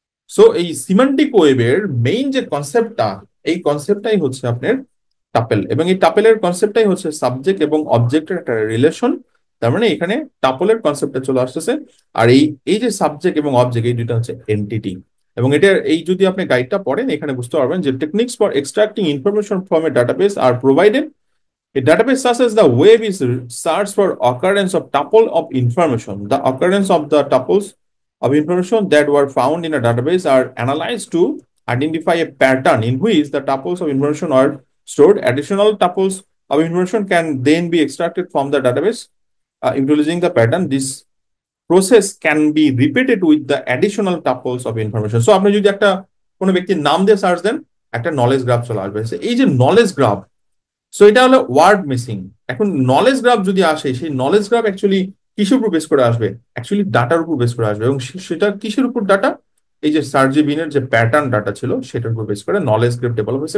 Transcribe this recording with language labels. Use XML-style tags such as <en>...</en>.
<bn>So এই semantic ওয়েবের main যে কনসেপ্টটা, এই কনসেপ্টটাই হচ্ছে আপনার টাপেল, এবং এই টাপেলের কনসেপ্টটাই হচ্ছে সাবজেক্ট এবং অবজেক্টের একটা রিলেশন। তার মানে এখানে টাপলের কনসেপ্টটা চলে আসতেছে। আর এই এই যে সাবজেক্ট এবং অবজেক্ট, এই দুইটা হচ্ছে এন্টিটি। এবং এটা, এই যদি আপনি গাইডটা পড়েন এখানে বুঝতে পারবেন যে</bn> <en>Techniques for extracting information from a database are provided. A database such as the web is search for occurrence of tuple of information. The occurrence of the tuples of information that were found in a database are analyzed to identify a pattern in which the tuples of information are stored. Additional tuples of information can then be extracted from the database, utilizing the pattern. This process can be repeated with the additional tuples of information.</en> <bn>So আপনি যদি একটা কোনো ব্যক্তির নাম দিয়ে search দেন, একটা knowledge graph চলে আসবে। এই যে নলেজ গ্রাফ, সো এটা হলো ওয়ার্ড মিসিং। এখন নলেজ গ্রাফ যদি আসে, সেই নলেজ গ্রাফ অ্যাকচুয়ালি কিসের উপর বেস করে আসবে? অ্যাকচুয়ালি ডাটার উপর বেস করে আসবে। এবং সেটা কিসের উপর ডাটা? এই যে সার্জিবিনের যে প্যাটার্ন ডাটা ছিল সেটার উপর বেস করে নলেজ গ্রাফ ডেভেলপ হয়েছে।</bn>